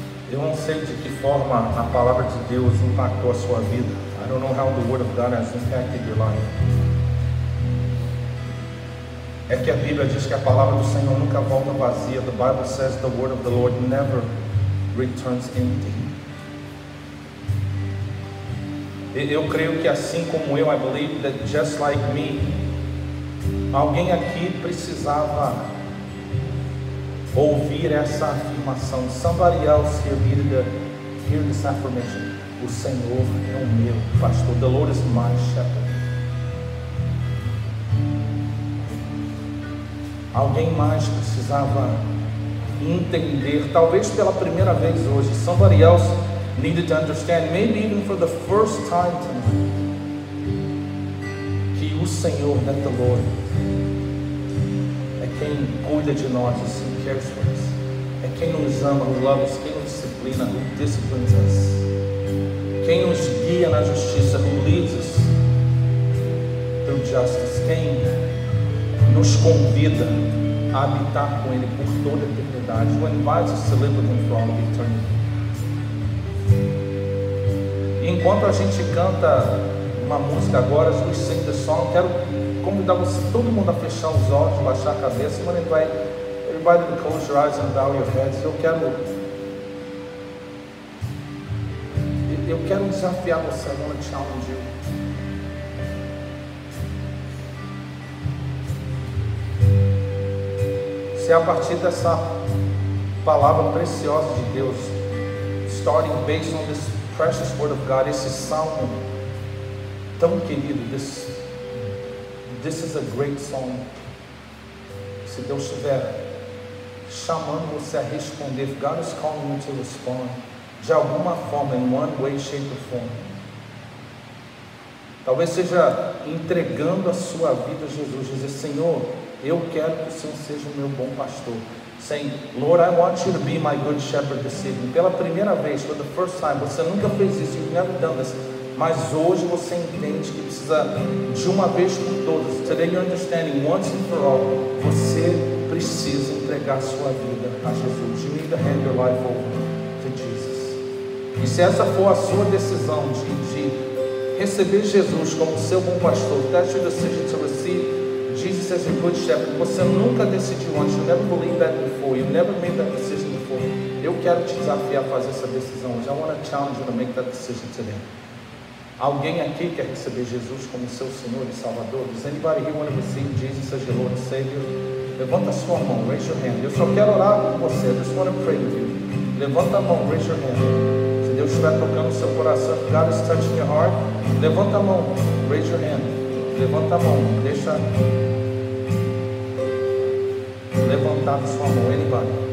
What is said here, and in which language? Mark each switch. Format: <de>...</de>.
<pt>Eu não sei de que forma a palavra de Deus impactou a sua vida.</pt> <en>I don't know how the Word of God has impacted your life.</en> <pt>É que a Bíblia diz que a palavra do Senhor nunca volta vazia.</pt> <en>The Bible says the Word of the Lord never returns empty.</en> <pt>Eu creio que assim como eu,</pt> <en>I believe that just like me,</en> <pt>alguém aqui precisava ouvir essa afirmação.</pt> <en>Somebody else here needed to hear this affirmation.</en> <pt>O Senhor é o meu pastor.</pt> <en>The Lord is my shepherd.</en> <pt>Alguém mais precisava entender, talvez pela primeira vez hoje.</pt> <en>Somebody else needed to understand, maybe even for the first time tonight,</en> <pt>que o Senhor,</pt> <en>that the Lord,</en> <pt>é quem cuida de nós,</pt> <en>who cares for us,</en> <pt>é quem nos ama,</pt> <en>who loves us,</en> <pt>quem nos disciplina,</pt> <en>who disciplines us,</en> <pt>quem nos guia na justiça,</pt> <en>who leads us through justice,</en> <pt>quem nos convida a habitar com Ele por toda a eternidade,</pt> <en>who invites us to live with Him for all of eternity.</en> <pt>E enquanto a gente canta uma música agora,</pt> <en>as we sing the song,</en> <pt>quero convidar você, todo mundo a fechar os olhos, baixar a cabeça.</pt> <en>I'm going to invite everybody to close your eyes and bow your heads.</en> <pt>Eu quero desafiar você.</pt> <en>I want to challenge you.</en> <pt>Se a partir dessa palavra preciosa de Deus,</pt> <en>starting based on this precious word of God,</en> <pt>esse salmo tão querido,</pt> <en>this is a great song.</en> <pt>Se Deus estiver chamando você a responder,</pt> <en>if God is calling you to respond,</en> <pt>de alguma forma,</pt> <en>in one way, shape or form,</en> <pt>talvez seja entregando a sua vida a Jesus, dizer: Senhor, eu quero que o Senhor seja o meu bom pastor.</pt> <en>Saying, Lord, I want you to be my good shepherd this evening.</en> <pt>Pela primeira vez,</pt> <en>for the first time,</en> <pt>você nunca fez isso,</pt> <en>you've never done this,</en> <pt>mas hoje você entende que precisa de uma vez por todas.</pt> <en>Today you're understanding, once and for all,</en> <pt>você precisa entregar sua vida a Jesus.</pt> <en>You need to hand your life over to Jesus.</en> <pt>E se essa for a sua decisão de receber Jesus como seu bom pastor,</pt> <en>that's your decision to receive Jesus as your good shepherd,</en> <pt>você nunca decidiu antes,</pt> <en>you never believed that before, you never made that decision before,</en> <pt>eu quero te desafiar a fazer essa decisão hoje.</pt> <en>I want to challenge you to make that decision today.</en> <pt>Alguém aqui quer receber Jesus como seu Senhor e Salvador?</pt> <en>Does anybody here want to receive Jesus as your Lord and Savior?</en> <pt>Levanta a sua mão,</pt> <en>raise your hand.</en> <pt>Eu só quero orar com você,</pt> <en>I just want to pray with you.</en> <pt>Levanta a mão,</pt> <en>raise your hand.</en> <pt>Se Deus estiver tocando o seu coração,</pt> <en>if God is touching your heart,</en> <pt>levanta a mão, raise your hand. Levanta a mão, deixa levantar a sua mão.</pt> <en>Anybody?</en>